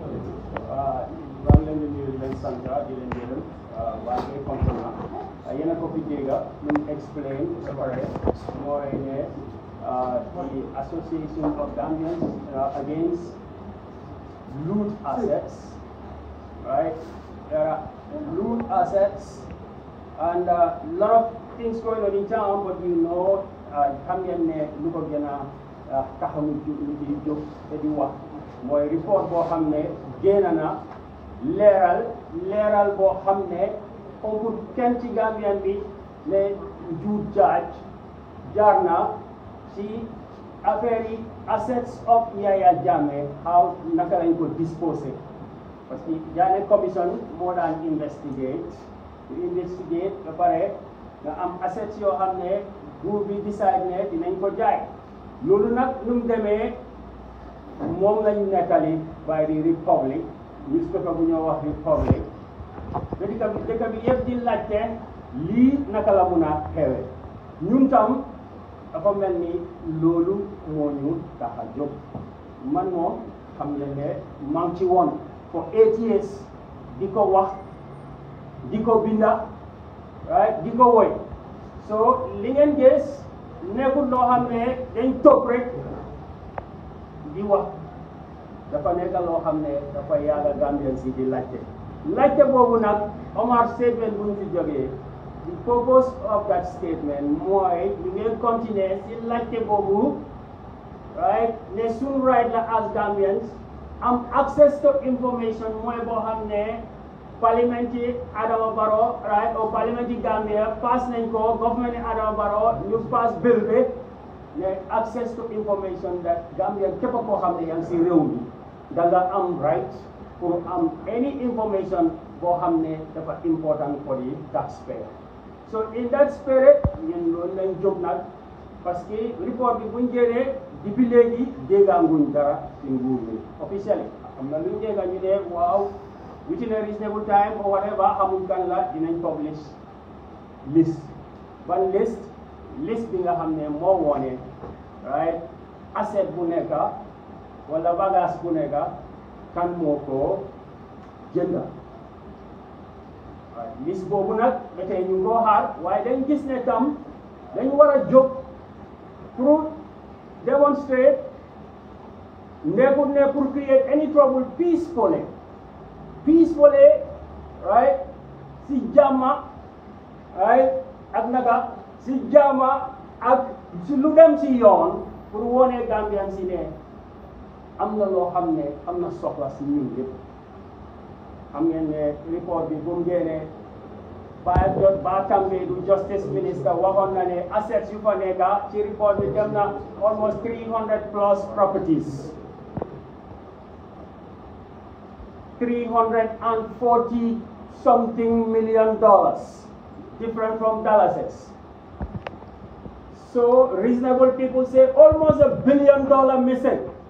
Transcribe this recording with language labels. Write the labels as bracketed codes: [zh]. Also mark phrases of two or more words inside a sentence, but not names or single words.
[wo] maa ngi leen di nuyu di leen sant di leen gërëm waa ngay comprendre yéen a ko fi dégg ñu explain ba pare mooy ne [en] the Association of Gambians against loot assets, right? There are loot assets and a lot of things going on in town, but you know, [wo] Gambian ne lu ko gën a taxawu lu di jóg te di wax mooy report boo xam ne génn na leeral boo xam ne amul kenn ci Gambian bi ne njuut jaar na ci affaire yi [en] assets of Yaya Jammeh how [wo] naka lañ ko [fr] disposé parce que [wo] Janneh commission moo daan investigate ba pare nga am assets yoo xam ne nguur bi decide ne dinañ ko jaay loolu nag nu mu demee moom lañ nettali [en] by the Republic newspaper [wo] bu ñoo wax Republic dëkk bi yëpp di laajte lii naka la mun a xewe ñun tam dafa mel ni loolu moo ñu tax a jóg man moom xam ngeen ne maa ngi ci woon [en] for 8 years [wo] di ko wax di ko binda right di ko woy so li ngeen gis nekkul loo xam ne dañ toog rek di wax dafa nekk loo xam ne dafa yàgga Gambien si di laajte boobu nag Omar statement bu ñu fi jógee [en] the purpose of that statement [wo] mooy ñu ngeen continuer si laajte boobu right ne suñu right la [en] as Gambians [wo] am [en] access to information [wo] mooy boo xam ne parliamenti Adama Barrow [en] right or [wo] parliamenti Gambia pass nañ ko government Adama Barrow ñu [en] pass bill [wo] bi ne [en] access to information that Gambia [wo] képp koo xam ne yaa ngi si réew mi da nga am right pour am [en] any information [wo] boo xam ne dafa [en] important for the taxpayer. So in that spirit [wo] ñun loolu lañ jóg nag [fr] parce que [wo] report bi buñ jëlee depuis léegi dégganguñ dara ci nguur bi officially am na luñ dégga ñu ne waaw [en] within a reasonable time or whatever [wo] xamul kan la dinañ [en] publish list [wo] ban list bi nga xam ne moo wone [en] right asset [wo] bu nekk wala bagage bu nekk kan moo ko jënda liste boobu nag ba tey ñu ngoo xaar waaye dañ gis ne tam dañ war a jóg pour demonstrate nekkul ne pour [en] create any trouble peacefully [wo] right si jàmma right ak naka si jàmma ak si lu dem si yoon pour wone Gambian si ne am na loo xam ne am na soxla si ñun yëpp xam ngeen ne report bi bu mu génnee Ba Tambadou Justice Minister waxoon na ne assets yu fa nekk ci report bi dem na [en] almost 300 plus properties. 340 something million dollars, different from Dallases. So reasonable people say almost $1 billion missing.